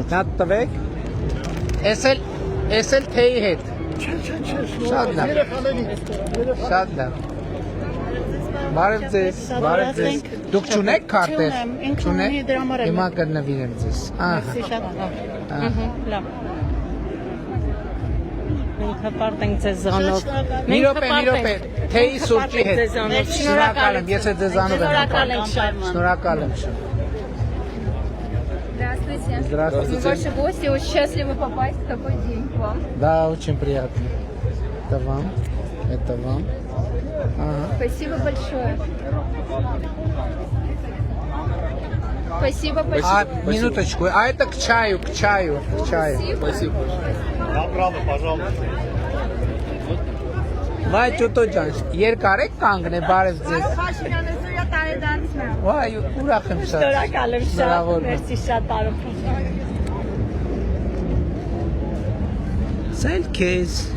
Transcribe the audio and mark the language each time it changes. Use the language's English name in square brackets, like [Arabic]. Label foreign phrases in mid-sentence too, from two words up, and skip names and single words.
[Armenian] Նա տվեք։ Էս էլ թեյի հետ։ Շատ լավ։ Շատ լավ։ Բարև ձեզ։ Դուք չունեք քարտեր։ Չունեք։ Հիմա կնվիրեմ ձեզ։ Ահա։ Մենք հպարտ ենք ձեզ զանով։ Մի րոպե, թեյի սուրճի հետ։ Շնորհակալ եմ, ես ձեզանով եմ։ Շնորհակալ եմ շատ։ [Russian] Здравствуйте. Здравствуйте. Ваши гости очень счастливы попасть в такой день к вам. Да, очень приятно. Это вам. Ага. Спасибо большое. Спасибо. Минуточку. А это к чаю. Спасибо. Доброго, пожалуйста։ [Armenian] Վայ ճուտոջան, երկար եք կանգնե, բարև ձեզ։ Վայ, ուրախ եմ շատ։ Շնորհակալ եմ շատ։ Մերսի շատ բարով։ Սա էլ քեզ։